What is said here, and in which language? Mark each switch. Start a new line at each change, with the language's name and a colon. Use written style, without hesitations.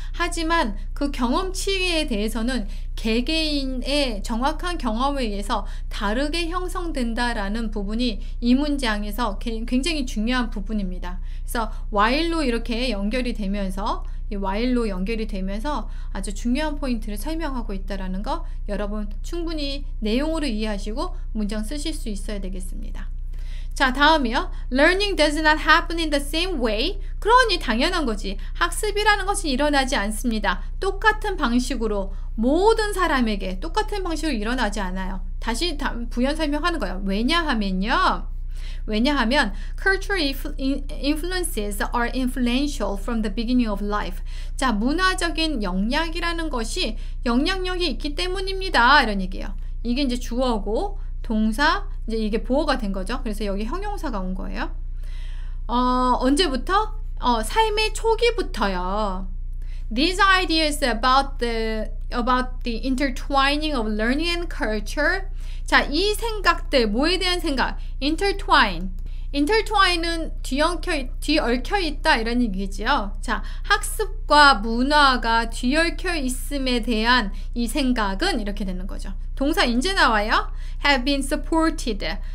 Korean: 하지만 그 경험치에 대해서는 개개인의 정확한 경험에 의해서 다르게 형성된다라는 부분이 이 문장에서 굉장히 중요한 부분입니다. 그래서 while로 이렇게 연결이 되면서, 이 while로 연결이 되면서 아주 중요한 포인트를 설명하고 있다라는 거, 여러분 충분히 내용으로 이해하시고 문장 쓰실 수 있어야 되겠습니다. 자, 다음이요.
English: Learning does not happen in the same way.
Korean: 그러니 당연한 거지. 학습이라는 것이 일어나지 않습니다. 똑같은 방식으로, 모든 사람에게 똑같은 방식으로 일어나지 않아요. 다시 부연 설명하는 거예요. 왜냐하면요, 왜냐하면
English: cultural influences are influential from the beginning of life.
Korean: 자, 문화적인 영향이라는 것이 영향력이 있기 때문입니다. 이런 얘기예요. 이게 이제 주어고 동사, 이제 이게 보어가 된 거죠. 그래서 여기 형용사가 온 거예요. 언제부터? 삶의 초기부터요.
English: These ideas about the intertwining of learning and culture.
Korean: 자, 이 생각들, 뭐에 대한 생각? intertwine은 뒤얽혀 있다 이런 얘기지요. 자, 학습과 문화가 뒤얽혀 있음에 대한 이 생각은 이렇게 되는 거죠. 동사 인제 나와요.
English: have been supported.